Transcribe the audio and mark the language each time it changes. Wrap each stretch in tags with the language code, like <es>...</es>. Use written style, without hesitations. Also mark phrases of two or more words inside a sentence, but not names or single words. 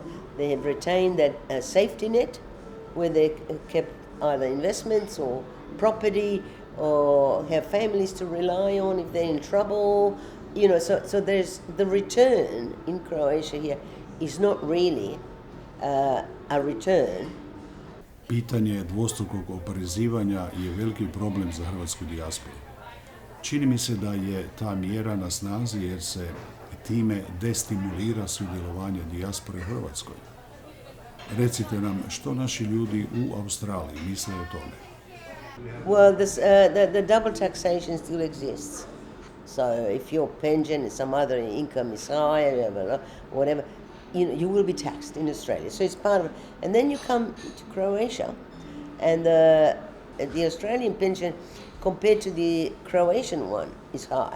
<en>They have retained that safety net where they kept either investments or property, or have families to rely on if they're in trouble. So there's the return in Croatia here is not really a return.</en> <hr>Pitanje dvostrukog oporezivanja je veliki problem za hrvatsku dijasporu. Čini mi se da je ta mjera na snazi jer se time destimulira sudjelovanje dijaspore u Hrvatskoj. Recite nam što naši ljudi u Australiji misle o tome.</hr> <en>Well, the double taxation still exists. So if your pension and some other income is higher, whatever, you will be taxed in Australia. So it's part of it. And then you come to Croatia, and the Australian pension compared to the Croatian one is high.</en>